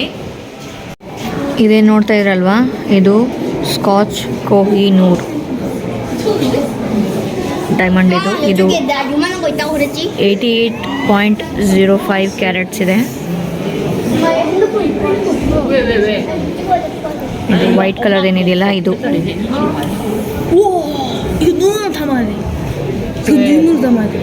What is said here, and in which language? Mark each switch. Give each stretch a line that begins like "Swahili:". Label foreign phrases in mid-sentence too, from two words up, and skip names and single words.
Kannada: ಇದೇನು ನೋಡ್ತಾ ಇದ್ರಲ್ವಾ, ಇದು ಸ್ಕಾಚ್ ಕೋಹಿನೂರ್ ಡೈಮಂಡ್. ಇದು 88.05 ಕ್ಯಾರೆಟ್ಸ್ ಇದೆ. ಇದು
English: white colour
Kannada: ಏನಿದೆಯಲ್ಲ ಇದು.
Korean: 이거 눈으로 담아야 돼. 그 눈으로 담아야 돼.